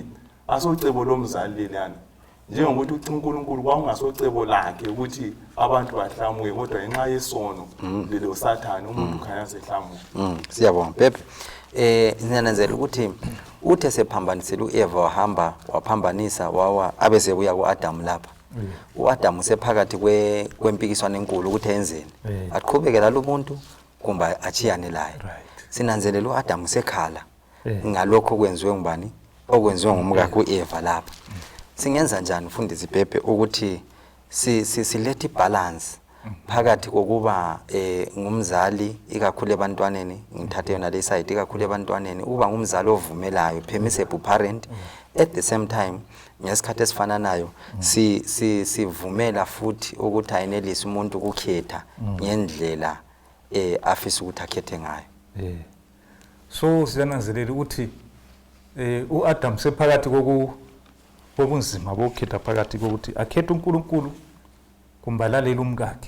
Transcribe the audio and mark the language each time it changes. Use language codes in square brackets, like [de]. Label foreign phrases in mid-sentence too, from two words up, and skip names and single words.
[nd] Asocebo lomzali lelana njengokuthi uNkulunkulu kwakungasocebo lakhe ukuthi abantu bahlamuke, kodwa ngenxa yesono lelo sathana umuntu khanya sehlamuka. Siyabonga Pepe. Ngiyananzela ukuthi uthe sephambanisela uEva wahamba waphambanisa wawa abese buya kuAdam lapha. uAdam sephakathi kwempikiswano enkulu ukuthi enzeni. Aqhubekela lo muntu kumba achiyane laye. Sinanzelela uAdam sekhala ngalokho kwenziwe ngubani? Okwenziwe ngumkakhe uEva lapha. Singenza njani mfundisi Pepe ukuthi silethe ibalance phakathi kokuba ngumzali ikakhulu ebantwaneni, ngithathe yona le side ikakhulu ebantwaneni, uba ngumzali ovumelayo, [en] permissible parent, at the same time [nd] ngesikhathi esifana nayo sivumela futhi ukuthi ayinelise umuntu ukukhetha ngendlela afisa ukuthi akhethe ngayo. So siyananzelela ukuthi uAdam sephakathi kobunzima bokhetha phakathi kokuthi akhethe uNkulunkulu kumbalalela umkakhe.